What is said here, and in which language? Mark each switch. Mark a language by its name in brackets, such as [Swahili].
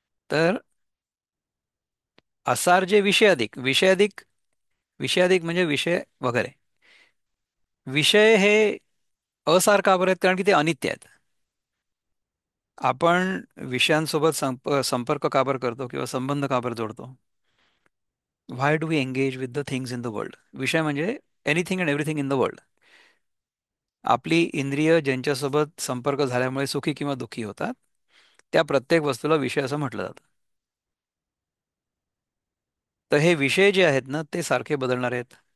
[Marathi] तर असार जे विषय अधिक, विषय अधिक, विषय अधिक म्हणजे विषय वगैरे. विषय हे असार का बरे आहेत? कारण की ते अनित्य आहेत. आपण विषयांसोबत संपर्क का बरं करतो किंवा संबंध का बरं जोडतो? [English] Why do we engage with the things in the world? [Marathi] विषय म्हणजे [English] Anything and everything in the world. [Marathi] आपली इंद्रिय ज्यांच्यासोबत संपर्क झाल्यामुळे सुखी किंवा दुःखी होतात, त्या प्रत्येक वस्तूला विषय असं म्हटलं जातं. तर हे विषय जे आहेत ना, ते सारखे बदलणार आहेत.